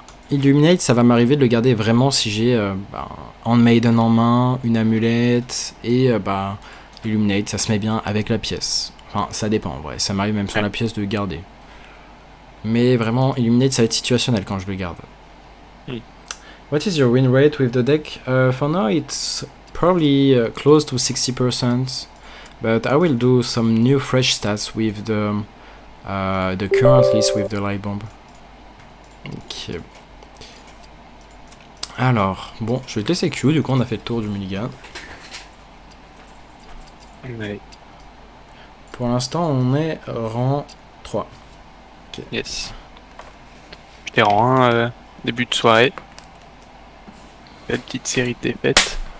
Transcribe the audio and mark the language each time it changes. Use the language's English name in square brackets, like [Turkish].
[French] Illuminate, ça va m'arriver de le garder vraiment si j'ai Handmaiden en main, une amulette et Illuminate, ça se met bien avec la pièce. Enfin, ça dépend en vrai. Ça m'arrive même sur la pièce de garder. Mais vraiment, Illuminate, ça va être situationnel quand je le garde. [English] What is your win rate with the deck? For now, it's probably close to 60%. But I will do some new fresh stats with the current list with the light bomb. Ok. [French] Alors, bon, je vais te laisser Q, du coup on a fait le tour du mulligan. Ouais. Pour l'instant, on est rang 3. Okay. Yes. J'étais rang 1 début de soirée. Belle petite série de défaites.